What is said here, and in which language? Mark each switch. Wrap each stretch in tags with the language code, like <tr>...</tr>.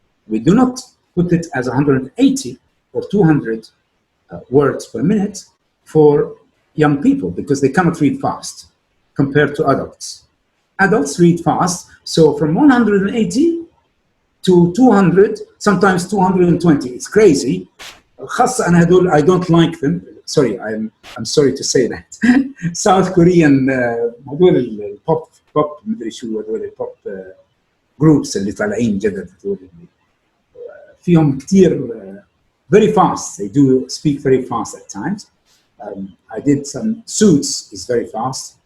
<en>We do not put it as 180 or 200 words per minute for young people because they cannot read fast compared to adults. Adults read fast, so from 180 to 200, sometimes 220. It's crazy. I don't like them. Sorry, I'm sorry to say that. South Korean pop</en> <ar>مدري شو هذول</ar> <en>pop groups</en> <ar>اللي طالعين جدد هذول فيهم كتير</ar> <en>very fast. They do speak very fast at times. I did some Suits is very fast.</en>